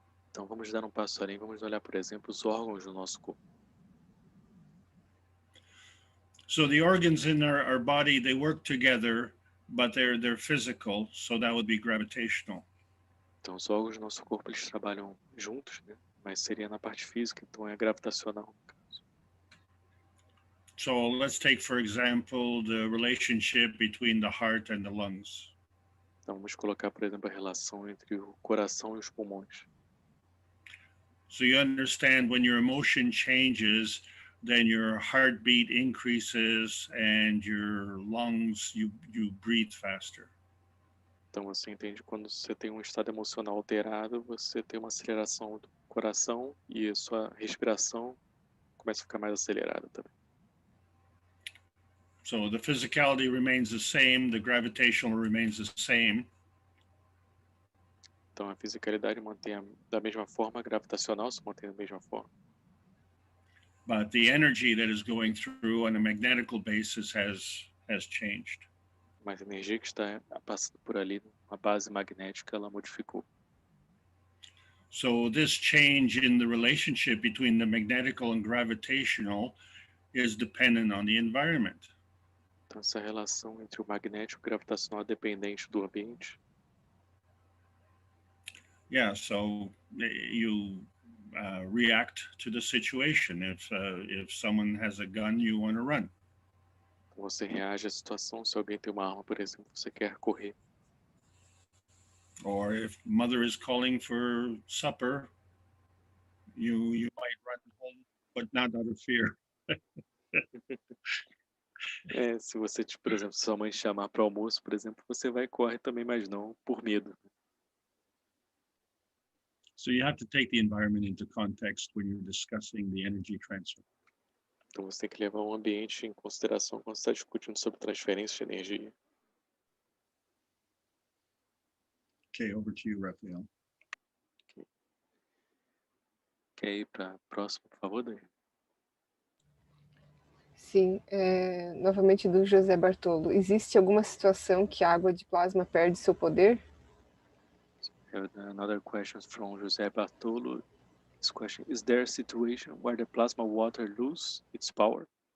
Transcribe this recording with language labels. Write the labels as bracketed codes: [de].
[pt] Então, vamos dar um passo além, vamos olhar, por exemplo, os órgãos do nosso corpo. [en] So the organs in our body, they work together, but they're physical, so that would be gravitational. [pt] Então, os órgãos do nosso corpo, eles trabalham juntos, né? Mas seria na parte física, então é gravitacional. [en] So let's take, for example, the relationship between the heart and the lungs. [pt] Então, vamos colocar, por exemplo, a relação entre o coração e os pulmões. [en] So you understand when your emotion changes, then your heartbeat increases and your lungs, you breathe faster. [pt] Então, você entende quando você tem um estado emocional alterado, você tem uma aceleração do coração e a sua respiração começa a ficar mais acelerada também. [en] So the physicality remains the same, the gravitational remains the same. [pt] Então, a fisicalidade mantém da mesma forma, a gravitacional se mantém da mesma forma. [en] But the energy that is going through on a magnetical basis has changed. [pt] Mas a energia que está passando por ali, uma base magnética, ela modificou. [en] So this change in the relationship between the magnetical and gravitational is dependent on the environment. [pt] Então, essa relação entre o magnético e o gravitacional é dependente do ambiente. [en] Yeah, so you react to the situation. If someone has a gun, you want to run. [pt] Você reage à situação, se alguém tem uma arma, por exemplo, você quer correr. [en] Or if mother is calling for supper, you might run home, but not out of fear. [pt] Se você, por exemplo, sua mãe chamar para o almoço, por exemplo, você vai e corre também, mas não por medo. [en] So you have to take the environment into context when you're discussing the energy transfer. [pt] Então você tem que levar o ambiente em consideração quando você está discutindo sobre transferência de energia. [en] Okay, over to you, Rafael. [pt] Quer ir para a próxima, por favor, Dani? Sim, novamente do José Bartolo. Existe alguma situação que a água de plasma perde seu poder? [en] Another question from José Bartolo. This question, is there a situation where the plasma water loses its power?